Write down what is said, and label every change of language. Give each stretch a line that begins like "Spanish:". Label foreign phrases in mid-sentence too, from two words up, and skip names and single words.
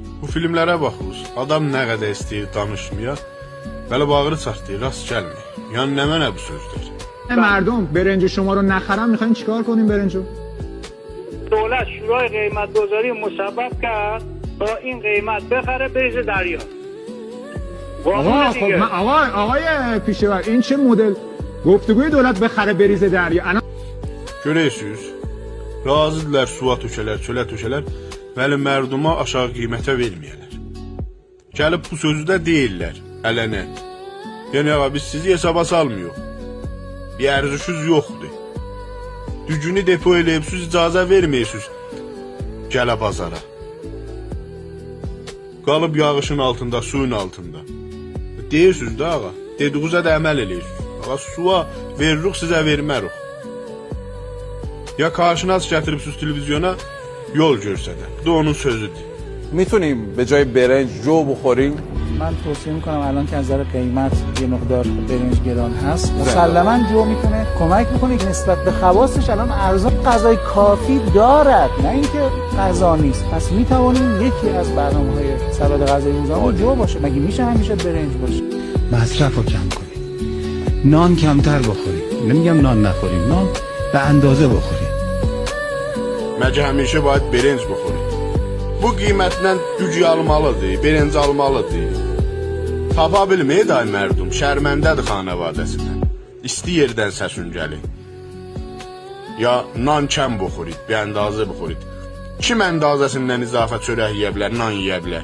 Azerbaijani: filmlərə baxırız. Adam nə qədər istəyir danışmaya, belə bağırı çartlayır, rast gəlmir. Yəni nə mənə bu sözlər?
Persian: مردم برنج شما رو نخرم میخواین چیکار کنیم برنجو؟ دولت شورای قیمت گذاری مسبب کرد با این قیمت بخره بریزه دریا. آقا خب من آقای پیشور این چه مدل گفتگوی دولت بخره بریزه دریا؟ الان
Azerbaijani: Görürsüz, razıdırlar suya tökələr, çölə tökələr, bəli mərduma aşağı qiymətə verməyələr. Gəlib bu sözü də deyirlər, ələnə. Yəni ağa biz sizi hesaba salmıyıq. Bir ərzişiniz yoxdur. Düzgünü depo eləyibsiz, icazə verməyirsiniz gələ bazara. Qalıb yağışın altında, suyun altında. Deyirsiniz də ağa, dediyinizə də əməl eləyirsiniz. Ağa suya veririk, sizə vermərik. Ya karşınaz gətiribsiz televizyona yol göstərir. Bu da onun sözüdür.
Persian: میتونیم به جای برنج جو بخوریم؟ من توصیه میکنم الان که از نظر قیمت یه مقدار برنج گران هست مسلما جو میتونه کمک میکنه که نسبت به خواستش الان ارزان غذای کافی دارد، نه اینکه غذا نیست. پس میتوانیم یکی از برنامه‌های سبد غذایی روزانه جو باشه. مگه میشه همیشه برنج باشه؟ مصرف رو کم کنیم، نان کمتر بخوریم. نمیگم نان نخوریم، نان به اندازه بخوریم.
Azerbaijani: Məncə həmişə
Persian: باید برنج بخورید.
Azerbaijani: Bu qiymətlə gücü almalıdır, برنج almalıdır. Tapa bilməyir day mərdum, şərməndədir xanavadəsindən. İsti yerdən səsün gəlir.
Persian: یا نان کم بخورید به اندازه بخورید.
Azerbaijani: Kim əndazəsindən izafə çörək yeyə bilər, nan yeyə bilər?